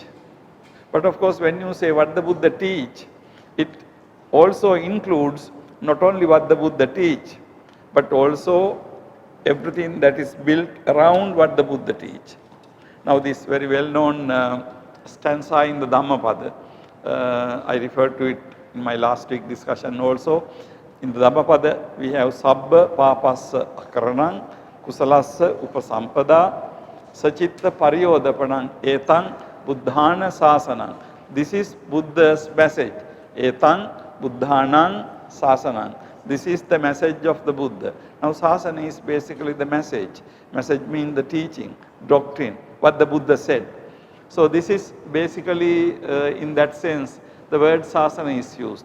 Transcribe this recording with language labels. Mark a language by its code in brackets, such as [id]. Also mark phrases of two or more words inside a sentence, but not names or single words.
[en] But of course, when you say what the Buddha teach, it also includes not only what the Buddha teach, but also everything that is built around what the Buddha teach. Now this very well known stanza in the Dhammapada, I referred to it in my last week discussion also. In the Dhammapada we have [pi] Sabba Papassa Akaranang Kusalassa Upasampada Sachitta Pariyodapanang Etang Buddhana Sasanang. [en] This is Buddha's message. [pi] Etang Buddhanang Sasanang. [en] This is the message of the Buddha. Now Sasana is basically the message. Message means the teaching, doctrine, what the Buddha said. So this is basically in that sense the word Sasana is used.